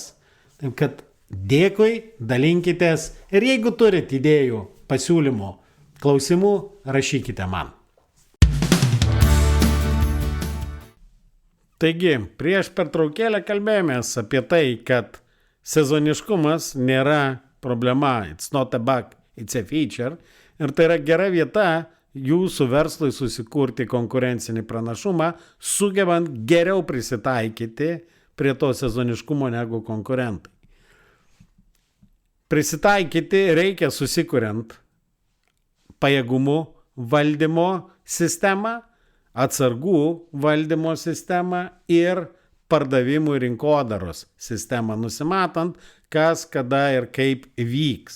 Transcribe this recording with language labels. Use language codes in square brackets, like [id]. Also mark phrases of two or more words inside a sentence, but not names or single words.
[lt] Taip kad dėkui, dalinkitės ir jeigu turit idėjų, pasiūlymų, klausimų, rašykite man. Taigi, prieš pertraukėlę kalbėjomės apie tai, kad sezoniškumas nėra problema, [en] it's not a bug, it's a feature, [lt] ir tai yra gera vieta jūsų verslui susikurti konkurencinį pranašumą, sugebant geriau prisitaikyti prie to sezoniškumo negu konkurentai. Prisitaikyti reikia susikuriant pajėgumų valdymo sistemą, atsargų valdymo sistemą ir pardavimų ir rinkodaros sistemą, nusimatant, kas, kada ir kaip vyks.